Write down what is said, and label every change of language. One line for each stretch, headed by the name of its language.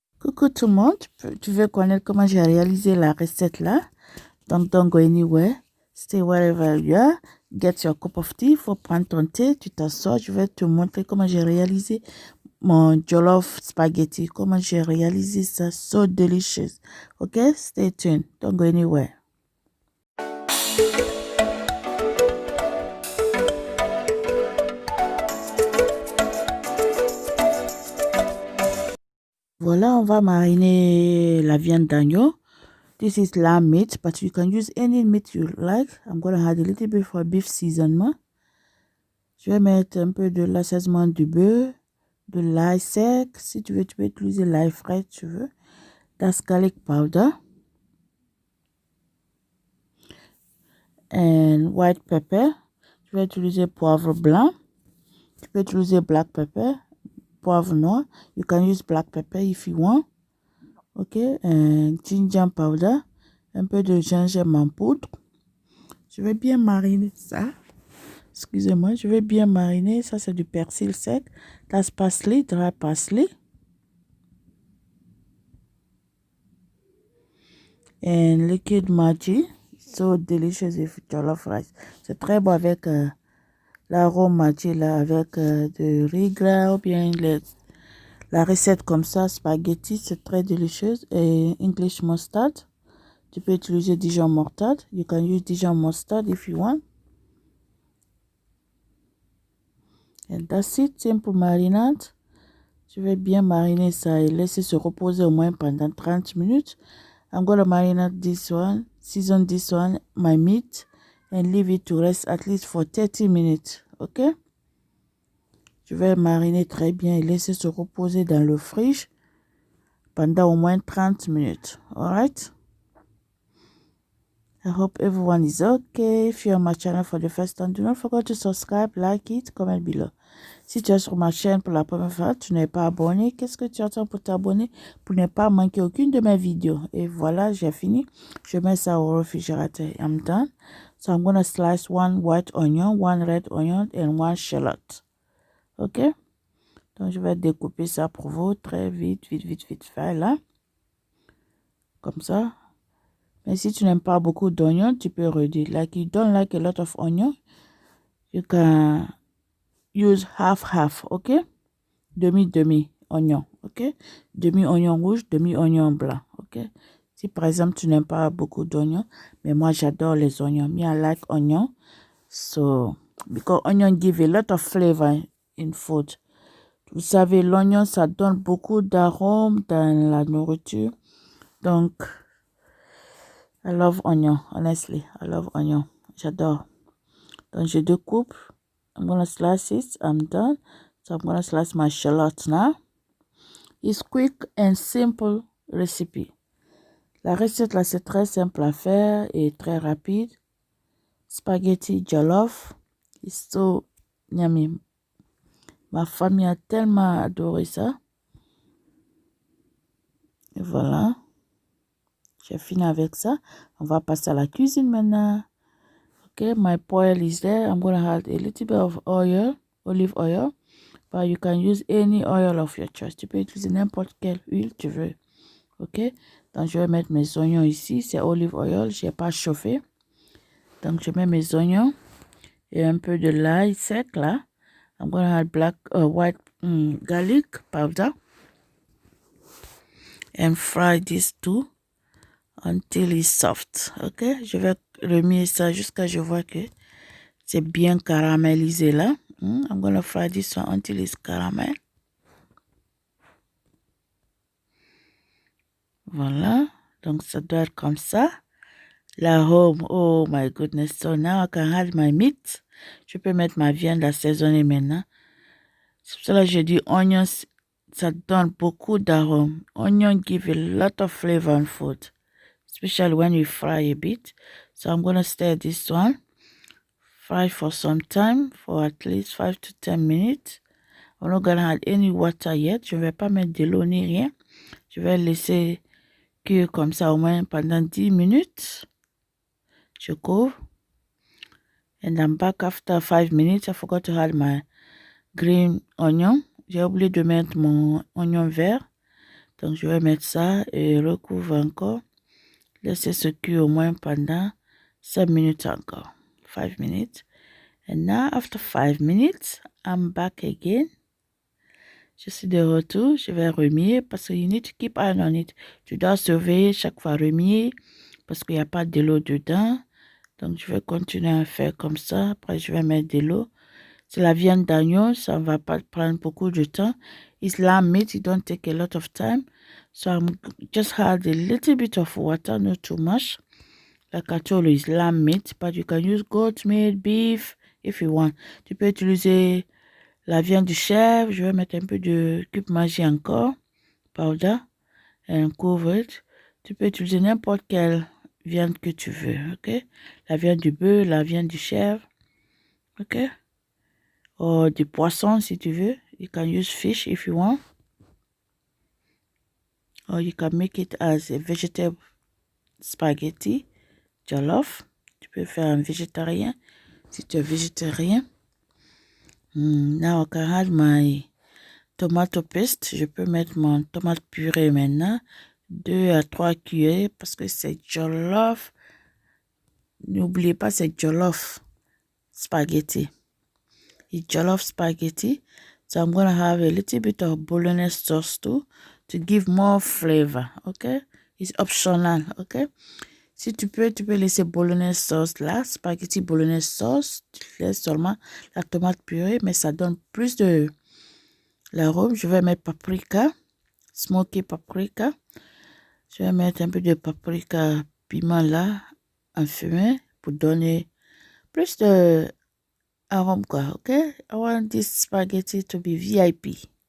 French: Coucou tout le monde, tu veux connaître comment j'ai réalisé la recette là? Donc,
English: don't go anywhere, stay wherever you are, get your cup of tea,
French: faut prendre ton thé, tu t'assois, je vais te montrer comment j'ai réalisé mon jollof spaghetti, comment j'ai réalisé ça,
English: so delicious. Ok, stay tuned, don't go anywhere.
French: Voilà, on va mariner la viande d'agneau.
English: This is lamb meat, but you can use any meat you like. I'm going to add a little bit for beef seasoning.
French: Je vais mettre un peu de l'assaisonnement du beurre, de l'ail sec. Si tu veux, tu peux utiliser l'ail frais, tu veux.
English: That's garlic powder. And white pepper.
French: Tu vas utiliser poivre blanc. Tu peux utiliser
English: black pepper,
French: poivre noir.
English: You can use black pepper if you want. Ok, and ginger powder.
French: Un peu de gingembre en poudre. Je vais bien mariner ça. Excusez-moi, je vais bien mariner. Ça, c'est du persil sec.
English: That's parsley, dry parsley. And liquid Maggi. So delicious with jollof rice.
French: C'est très bon avec l'arôme Maggi là, avec de riz gras ou bien la recette comme ça, spaghetti, c'est très délicieux. Et English mustard. Tu peux utiliser Dijon mustard.
English: You can use Dijon mustard if you want. And that's it, simple marinade.
French: Je vais bien mariner ça et laisser se reposer au moins pendant 30 minutes.
English: I'm going to marinate this one, season this one, my meat, and leave it to rest at least for 30 minutes. Ok?
French: Je vais mariner très bien et laisser se reposer dans le fridge pendant au moins 30 minutes.
English: Alright? I hope everyone is okay. If you're on my channel for the first time, do not forget to subscribe, like it, comment below.
French: Si tu es sur ma chaîne pour la première fois, tu n'es pas abonné, qu'est-ce que tu attends pour t'abonner pour ne pas manquer aucune de mes vidéos? Et voilà, j'ai fini. Je mets ça au réfrigérateur.
English: I'm done. So I'm going to slice one white onion, one red onion, and one shallot. Ok?
French: Donc, je vais découper ça pour vous très vite, vite fait là. Comme ça. Mais si tu n'aimes pas beaucoup d'oignons, tu peux réduire. Like you don't like a lot of onion, you can use half, ok? Demi oignon, ok? Demi oignon rouge, demi oignon blanc, ok? Si par exemple tu n'aimes pas beaucoup d'oignons, mais moi j'adore les oignons.
English: Me, I like onion. So, because onion give a lot of flavor in food.
French: Vous savez, l'oignon, ça donne beaucoup d'arômes dans la nourriture.
English: Donc, I love onion, honestly. I love onion.
French: J'adore. Donc, je découpe.
English: I'm going to slice it. I'm done. So, I'm going to slice my shallot now. It's quick and simple recipe.
French: La recette là, c'est très simple à faire et très rapide.
English: Spaghetti jollof. It's so yummy.
French: Ma famille a tellement adoré ça. Et voilà. J'ai fini avec ça. On va passer à la cuisine maintenant.
English: Okay, my boil is there. I'm going to add a little bit of oil, olive oil. But you can use any oil of your choice.
French: Tu peux utiliser n'importe quelle huile tu veux. Ok, donc je vais mettre mes oignons ici. C'est olive oil. Je n'ai pas chauffé. Donc je mets mes oignons et un peu de l'ail sec là.
English: I'm going to add white garlic powder. And fry this too until it's soft.
French: Ok, je vais remuer ça jusqu'à ce que je vois que c'est bien caramélisé là.
English: I'm going to fry this one until it's caramel.
French: Voilà, donc ça doit être comme ça. L'arôme,
English: oh my goodness. So now I can add my meat.
French: Je peux mettre ma viande assaisonnée maintenant. C'est pour cela que je dis onions, ça donne beaucoup d'arômes.
English: Onion give a lot of flavor in food, especially when you fry a bit. So I'm going to stir this one. Fry for some time, for at least 5 to 10 minutes. I'm not going to add any water yet.
French: Je ne vais pas mettre de l'eau ni rien. Je vais laisser cuire comme ça au moins pendant 10 minutes. Je couvre.
English: And I'm back after 5 minutes. I forgot to add my green onion.
French: J'ai oublié de mettre mon oignon vert. Donc, je vais mettre ça et recouvre encore. Laissez ce cuire au moins pendant 5 minutes encore. 5 minutes.
English: And now, after 5 minutes, I'm back again.
French: Je suis de retour. Je vais remuer parce que
English: you need to keep eye on it.
French: Tu dois surveiller chaque fois remuer parce qu'il n'y a pas de l'eau dedans. Donc, je vais continuer à faire comme ça. Après, je vais mettre de l'eau. C'est la viande d'agneau. Ça ne va pas prendre beaucoup de temps.
English: It's lamb meat. It don't take a lot of time. So, I'm just add a little bit of water, not too much. Like I told you, it's lamb meat. But you can use goat meat, beef, if you want.
French: Tu peux utiliser la viande du chèvre. Je vais mettre un peu de cube Maggi encore.
English: Powder. And cover it.
French: Tu peux utiliser n'importe quelle viande que tu veux, ok? La viande du bœuf, la viande du chèvre, ok? Or du poisson si tu veux.
English: You can use fish if you want. Or you can make it as a vegetable spaghetti, jollof.
French: Tu peux faire un végétarien si tu es végétarien.
English: Now I can add my tomato paste.
French: Je peux mettre mon tomate purée maintenant. 2 à 3 cuillères parce que c'est jollof. N'oubliez pas, c'est jollof spaghetti.
English: It's jollof spaghetti. So I'm going to have a little bit of bolognese sauce too to give more flavor, okay? It's optional, okay?
French: Si tu peux laisser bolognese sauce là, spaghetti bolognese sauce. Tu laisses seulement la tomate purée, mais ça donne plus de l'arôme. Je vais mettre paprika, smoky paprika. Je vais mettre un peu de paprika piment là, enfumé, pour donner plus de arôme quoi, ok?
English: I want this spaghetti to be VIP.